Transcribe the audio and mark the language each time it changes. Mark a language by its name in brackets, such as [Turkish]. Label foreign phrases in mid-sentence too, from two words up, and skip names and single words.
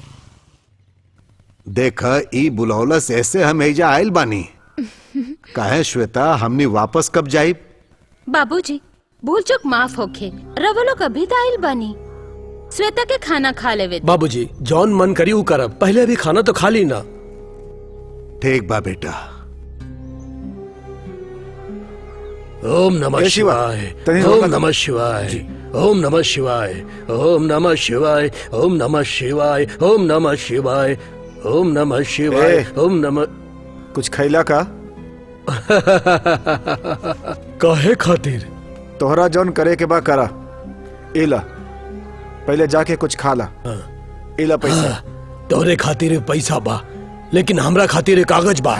[Bhojpuri] देख ई बुलौलस ऐसे हम एजा आयल बानी। काहे श्वेता, हमनी वापस कब जाई? बाबूजी भूल चूक माफ होखे। रवा लोग अभी तो आइल बानी। श्वेता के खाना खा लेवे। बाबूजी जौन मन करी ऊ करब, पहले अभी खाना तो खा ली ना। ठीक बा बेटा। [Sanskrit] ओम नमः [Bhojpuri] जय शिवा। [Sanskrit] शिवाय, [Bhojpuri] तनी [Sanskrit] ओम [Bhojpuri] रोका। [Sanskrit] नमः शिवाय, ओम नमः शिवाय, ओम नमः शिवाय, ओम नमः शिवाय, ओम नमः शिवाय, ओम नमः शिवाय, ए। ओम नमः। [Bhojpuri] कुछ खैला का? काहे खातिर? तोहरा जौन करे के बा करा। इला पहले जाके कुछ खा ला। इला पैसा। तोरे खातिर पैसा बा, लेकिन हमरा खातिर कागज बा।